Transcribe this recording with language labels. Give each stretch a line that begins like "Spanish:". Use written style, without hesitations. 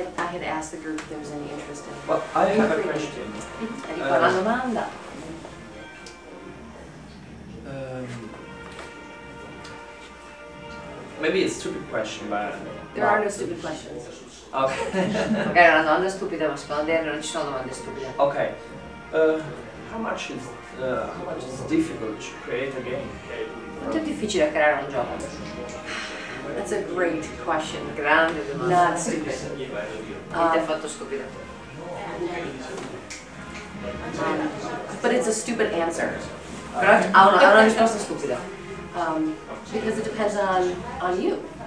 English: had asked the group if there was any interest in. Well, I have a question.
Italian: Ecco, una domanda.
English: Maybe it's a stupid question, but There are no stupid questions. okay.
Italian: Magari è una domanda stupida, ma secondo te non ci sono domande stupide.
English: Okay. How much is difficult to create a game?
Italian: Quanto è difficile creare un gioco?
English: That's a great question.
Italian: Grande domanda.
English: Not stupid.
Italian: Niente affatto stupido.
English: But it's a stupid answer.
Italian: Però ha una risposta stupida.
English: Because it depends on you.